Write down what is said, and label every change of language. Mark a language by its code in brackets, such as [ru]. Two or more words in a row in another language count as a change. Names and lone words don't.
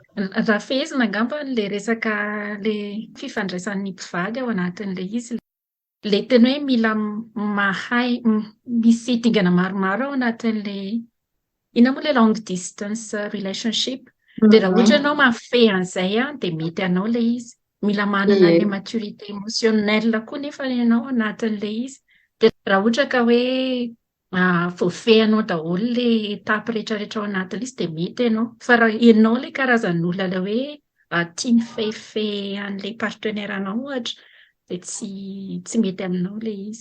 [mg] rafezina angamba le resaka le fifandraisan'ny mpivady ao anatin'le izy. Le teny hoe mila mahay misy dingana maromaro ao anatin'le ina moa le [en] long distance relationship. [mg] Dia raha ohatra ianao mahafehy an'izay dia mety anao le izy. Mila manana le [fr] maturité émotionnelle [mg] koa nefa ianao anatin'le izy. Dia raha ohatra ka hoe voafehinao daholo le etape rehetrarehetra ao anatin'le izy dia mety ianao. Fa raha ianao le karazan'olona le hoe tia mifehy an'le partenaire anao ohatra dia tsy mety aminao le izy.